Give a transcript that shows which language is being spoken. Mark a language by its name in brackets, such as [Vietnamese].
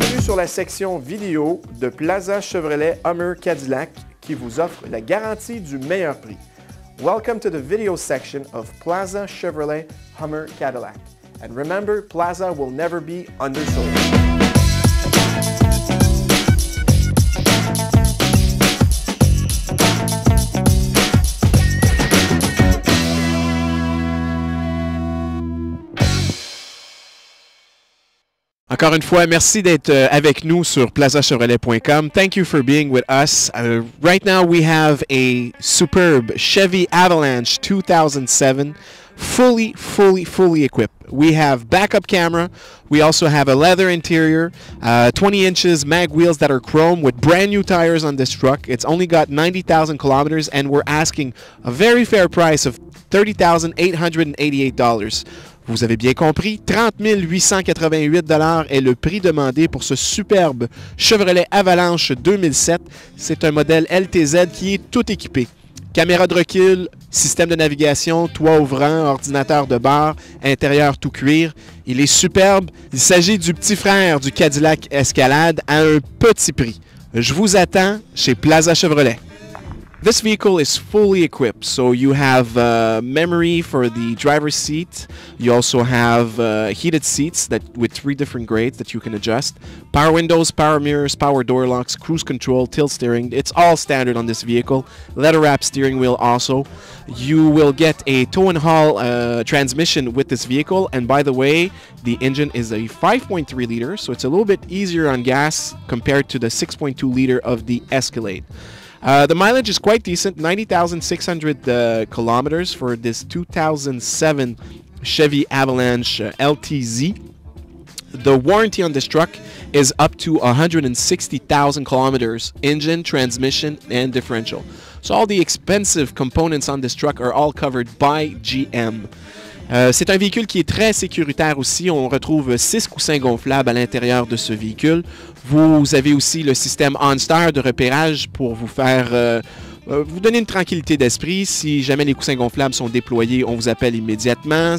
[French] sur la section vidéo de Plaza Chevrolet Hummer Cadillac qui vous offre la garantie du meilleur prix. [English] Welcome to the video section of Plaza Chevrolet Hummer Cadillac. And remember, Plaza will never be undersold. [French] Encore une fois, merci d'être avec nous sur plazachevrolet.com. [English] Thank you for being with us. Right now we have a superb Chevy Avalanche 2007, fully equipped. We have backup camera. We also have a leather interior, 20 inches mag wheels that are chrome with brand new tires on this truck. It's only got 90,000 kilometers and we're asking a very fair price of $30,888. [French] Vous avez bien compris, 30 888 $ est le prix demandé pour ce superbe Chevrolet Avalanche 2007. C'est un modèle LTZ qui est tout équipé. Caméra de recul, système de navigation, toit ouvrant, ordinateur de bord, intérieur tout cuir. Il est superbe. Il s'agit du petit frère du Cadillac Escalade à un petit prix. Je vous attends chez Plaza Chevrolet. [English] This vehicle is fully equipped, so you have memory for the driver's seat. You also have heated seats with 3 different grades that you can adjust. Power windows, power mirrors, power door locks, cruise control, tilt steering. It's all standard on this vehicle. Leather wrap steering wheel also. You will get a tow and haul transmission with this vehicle. And by the way, the engine is a 5.3 liter, so it's a little bit easier on gas compared to the 6.2 liter of the Escalade. The mileage is quite decent, 90,600 kilometers for this 2007 Chevy Avalanche LTZ. The warranty on this truck is up to 160,000 kilometers, engine, transmission, and differential. So all the expensive components on this truck are all covered by GM. [French] C'est un véhicule qui est très sécuritaire aussi. On retrouve 6 coussins gonflables à l'intérieur de ce véhicule. Vous avez aussi le système OnStar de repérage pour vous faire vous donner une tranquillité d'esprit. Si jamais les coussins gonflables sont déployés, on vous appelle immédiatement.